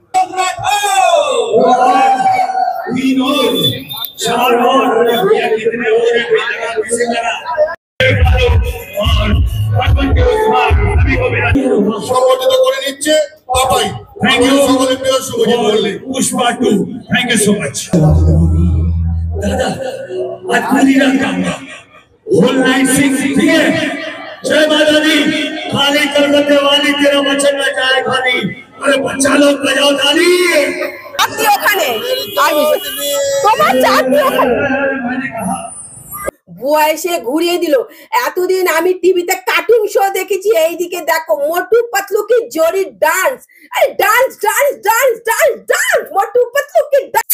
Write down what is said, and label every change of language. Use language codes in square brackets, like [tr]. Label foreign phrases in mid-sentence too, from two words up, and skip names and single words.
[bn] সংগঠিত করে নিচ্ছে পাপাই। [en] thank you [bn] সকলের প্রিয় শুভজিৎ মল্লিক। পুষ্পা 2, [en] thank you so much. [hi] दादा आज पूरी रात गाऊंगा, [en] whole night sing, [hi] ठीक है? जय माता दी। खाली कलकत्ते वाली तेरा वचन न जाए खाली। अरे बच्चा लोग बजाओ ताली। [bn] আপনি ওখানে তোমার চাকরি ওখানে বুয়া এসে ঘুরিয়ে দিল। এতদিন আমি টিভিতে [en] cartoon show [bn] দেখেছি, এইদিকে দেখো মোটু পাতলু কি জোরে ডান্স। আরে [en] dance dance dance dance dance [bn] মোটু পাতলু কি ডান্স।